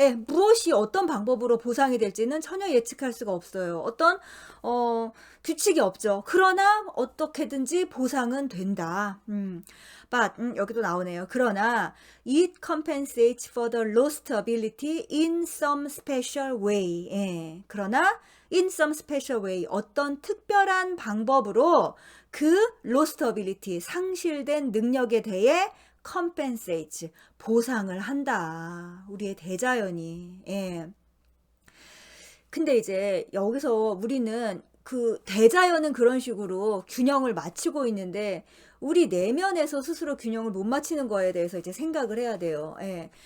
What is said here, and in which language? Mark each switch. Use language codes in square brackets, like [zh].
[ko] 예, 무엇이 어떤 방법으로 보상이 될지는 전혀 예측할 수가 없어요. 어떤 규칙이 없죠. 그러나 어떻게든지 보상은 된다. But 여기도 나오네요. 그러나 [en] it compensates for the lost ability in some special way. [ko] 예, 그러나 [en] in some special way [ko] 어떤 특별한 방법으로 그 [en] lost ability [ko] 상실된 능력에 대해 compensates 보상을 한다. 우리의 대자연이. 예. 근데 이제 여기서 우리는 그 대자연은 그런 식으로 균형을 맞추고 있는데 우리 내면에서 스스로 균형을 못 맞추는 거에 대해서 이제 생각을 해야 돼요. 예.